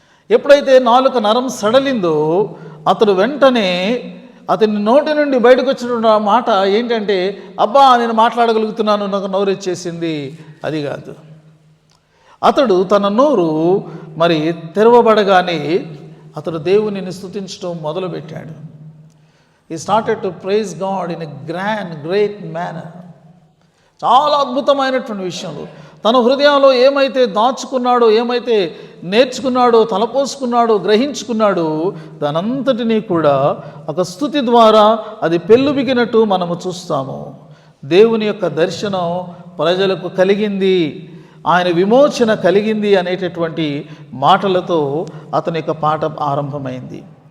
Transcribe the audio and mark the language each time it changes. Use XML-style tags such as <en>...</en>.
<te>ఎప్పుడైతే నాలుక నరం సడలిందో అతడు వెంటనే అతని నోటి నుండి బయటకు వచ్చిన మాట ఏంటంటే, అబ్బా నేను మాట్లాడగలుగుతున్నాను, నాకు నోరు వచ్చేసింది. అది కాదు. అతడు తన నోరు మరి తెరవబడగానే అతడు దేవునిని స్తుతించడం మొదలుపెట్టాడు.</te> <en>He started to praise God in a great manner.</en> <te>చాలా అద్భుతమైనటువంటి విషయంలో తన హృదయంలో ఏమైతే దాచుకున్నాడో, ఏమైతే నేర్చుకున్నాడో, తలపోసుకున్నాడో, గ్రహించుకున్నాడో దానంతటినీ కూడా ఒక స్తుతి ద్వారా అది పెళ్ళుబిగినట్టు మనము చూస్తాము. దేవుని యొక్క దర్శనం ప్రజలకు కలిగింది, ఆయన విమోచన కలిగింది అనేటటువంటి మాటలతో అతని యొక్క పాట ఆరంభమైంది.</te>